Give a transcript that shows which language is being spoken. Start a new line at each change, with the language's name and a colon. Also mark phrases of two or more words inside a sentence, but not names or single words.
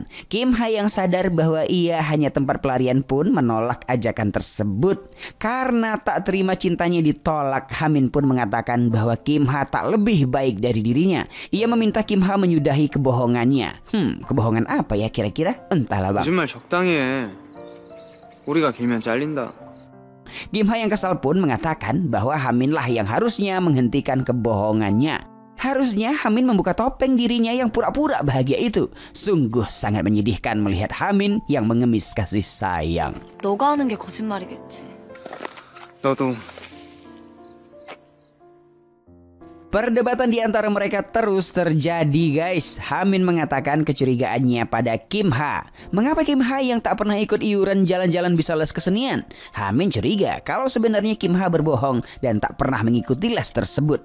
Indonesian: Kim Ha yang sadar bahwa ia hanya tempat pelarian pun menolak ajakan tersebut. Karena tak terima cintanya ditolak, Hamin pun mengatakan bahwa Kim Ha tak lebih baik dari dirinya. Ia meminta Kim Ha menyudahi kebohongannya. Kebohongan apa ya kira-kira? Entahlah bang.
Korean: 거짓말 적당히 해. 우리가 길면 잘린다.
Indonesian: Kim Ha yang kesal pun mengatakan bahwa Haminlah yang harusnya menghentikan kebohongannya. Harusnya Hamin membuka topeng dirinya yang pura-pura bahagia itu. Sungguh sangat menyedihkan melihat Hamin yang mengemis kasih sayang.
Korean: 너가 하는 게 거짓말이겠지. 너도
Indonesian: Perdebatan di antara mereka terus terjadi guys. Hamin mengatakan kecurigaannya pada Kim Ha. Mengapa Kim Ha yang tak pernah ikut iuran jalan-jalan bisa les kesenian? Hamin curiga kalau sebenarnya Kim Ha berbohong dan tak pernah mengikuti les tersebut.